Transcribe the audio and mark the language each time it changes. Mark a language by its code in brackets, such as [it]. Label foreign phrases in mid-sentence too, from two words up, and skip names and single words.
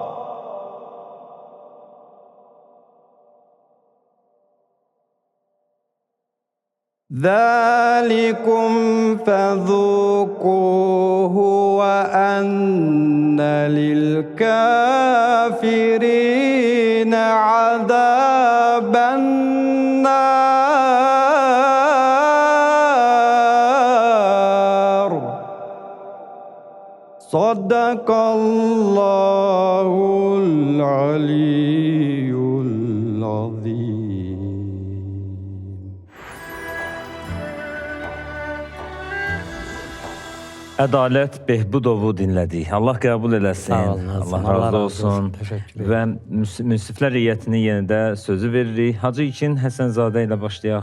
[ar] ذلكم فذوقوه وأن للكافرين عذاب النار صدق الله العلي العظيم. [az] Ədalət Behbudovu dinlədik. Allah qəbul eləsin. Sağ olun, Allah Allah razı razı olsun. olsun. Təşəkkür Və münsiflər heyətini yenə də sözü veririk. Hacı İlkin Həsənzadə ilə başlayaq.